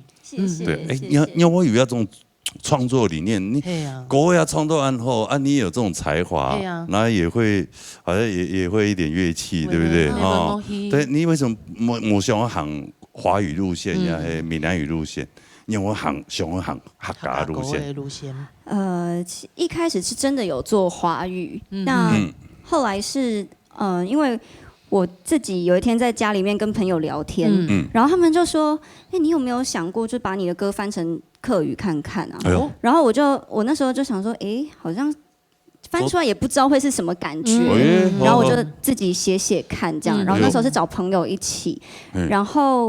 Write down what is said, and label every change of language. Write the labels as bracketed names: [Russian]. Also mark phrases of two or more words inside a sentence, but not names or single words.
[Chinese] 對，哎，我以為有這種創作理念，你國外創作完後，你也有這種才華，然後也會好像也會一點樂器，對不對？哦，對，你為什麼冇想要行華語路線呀，閩南語路線？因為我想要行客家路線。一開始是真的有做華語，那後來是因為我自己有一天在家裡面跟朋友聊天，然後他們就說：“哎，你有沒有想過就把你的歌翻成客語看看啊？” 然後我那時候就想說：“哎，好像翻出來也不知道會是什麼感覺。” 然後我就自己寫看這樣，然後那時候是找朋友一起，然後。